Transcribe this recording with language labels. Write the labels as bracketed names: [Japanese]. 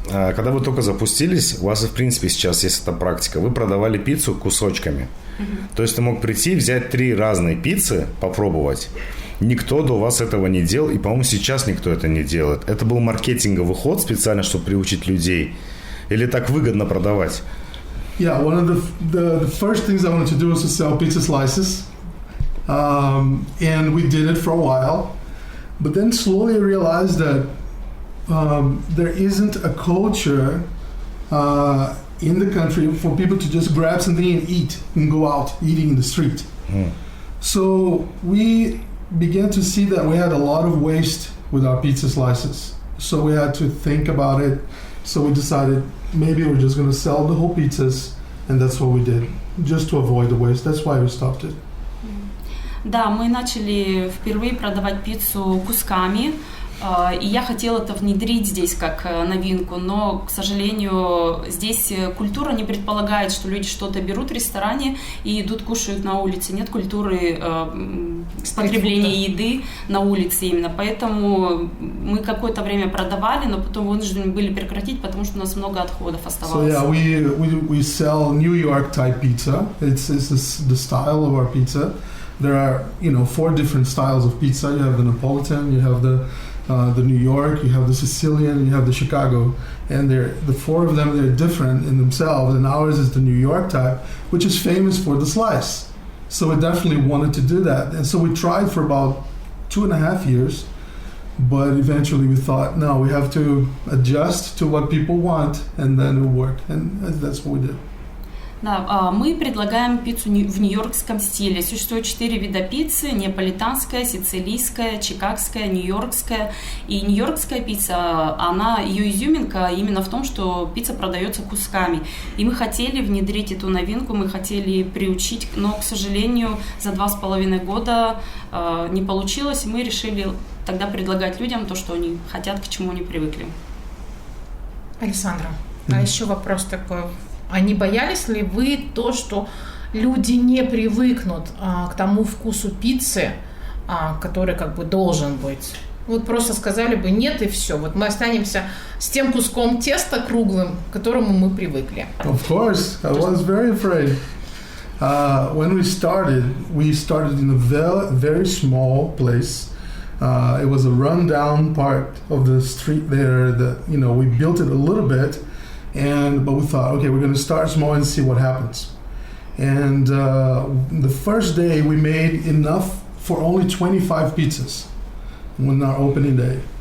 [Russian] Когда вы только запустились, у вас, в принципе, сейчас есть эта практика, вы продавали пиццу кусочками. То есть ты мог прийти, взять 3 разные пиццы, попробовать. Никто до вас этого не делал, и, по-моему, сейчас никто это не делает. Это был маркетинговый ход специально, чтобы приучить людей? Или так выгодно продавать? [English] Yeah, one of the first things I wanted to do was to sell pizza slices. And we did it for a while. But then slowly I realized that there isn't a culture in the country for people to just grab something and eat and go out eating in the street. So we began to see that we had a lot of waste with our pizza slices. So we had to think about it. So we decided maybe we're just going to sell the whole pizzas and that's what we did, just to avoid the waste. That's why we stopped it. [Russian] Да, мы начали впервые продавать пиццу кусками, и я хотела это внедрить здесь как новинку, но, к сожалению, здесь культура не предполагает, что люди что-то берут в ресторане и идут кушают на улице. Нет культуры потребления еды на улице именно, поэтому мы какое-то время продавали, но потом вынуждены были прекратить, потому что у нас много отходов оставалось. [English] So yeah, we sell New York type pizza. It's the style of our pizza. There are 4 different styles of pizza. You have the Napolitan, you have the New York, you have the Sicilian, you have the Chicago, and the 4 of them, they're different in themselves, and ours is the New York type, which is famous for the slice. So we definitely wanted to do that, and so we tried for about 2.5 years, but eventually we thought, no, we have to adjust to what people want, and then it will work, and that's what we did. [Russian] Да, мы предлагаем пиццу в нью-йоркском стиле. Существует 4 вида пиццы: неаполитанская, сицилийская, чикагская, нью-йоркская. И нью-йоркская пицца, ее изюминка именно в том, что пицца продается кусками. И мы хотели внедрить эту новинку, мы хотели приучить, но, к сожалению, за 2,5 года не получилось. И мы решили тогда предлагать людям то, что они хотят, к чему они привыкли. Александра, а еще вопрос такой. А не боялись ли вы то, что люди не привыкнут к тому вкусу пиццы, который как бы должен быть? Вот просто сказали бы нет и все. Вот мы останемся с тем куском теста круглым, к которому мы привыкли. [English] Of course, I was very afraid. When we started in a very small place. It was a rundown part of the street there that, we built it a little bit. But we thought, okay, we're going to start small and see what happens. And the first day we made enough for only 25 pizzas on our opening day.